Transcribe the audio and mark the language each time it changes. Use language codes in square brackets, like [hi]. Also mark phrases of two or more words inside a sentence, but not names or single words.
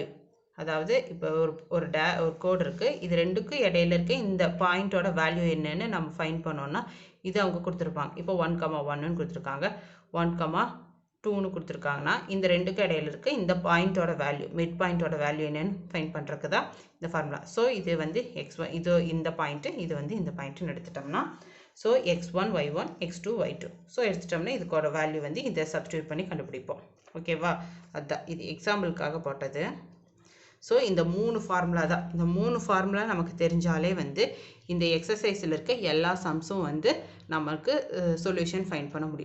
[ta] அதாவது இப்போ ஒரு கோடு இருக்குது, இது ரெண்டுக்கு இடையில இருக்க இந்த பாயிண்ட்டோட வேல்யூ என்னன்னு நம்ம ஃபைண்ட் பண்ணோன்னா, இது அவங்க கொடுத்துருப்பாங்க. இப்போ 1,1ன்னு கொடுத்துருக்காங்க, 1,2ன்னு கொடுத்துருக்காங்கன்னா, இந்த ரெண்டுக்கு இடையில இருக்க இந்த பாயிண்ட்டோட வேல்யூ, [en] mid point [ta] வேல்யூ என்னன்னு ஃபைண்ட் பண்ணுறதுக்கு தான் இந்த ஃபார்முலா. ஸோ இது வந்து x1, இது இந்த பாயிண்ட்டு, இது வந்து இந்த பாயிண்ட்டுன்னு எடுத்துட்டோம்னா, ஸோ x1 y1 x2 y2, ஸோ எடுத்துட்டோம்னா இதுக்கோட வேல்யூ வந்து இதை சப்ஸ்டியூட் பண்ணி கண்டுபிடிப்போம். ஓகேவா, அதுதான் இது எக்ஸாம்பிளுக்காக போட்டது. ஸோ இந்த 3 ஃபார்முலா தான், இந்த 3 ஃபார்முலா நமக்கு தெரிஞ்சாலே வந்து இந்த எக்ஸசைஸில் இருக்க எல்லா சம்ஸும் வந்து நமக்கு [en] solution find [ta] பண்ண முடியும்.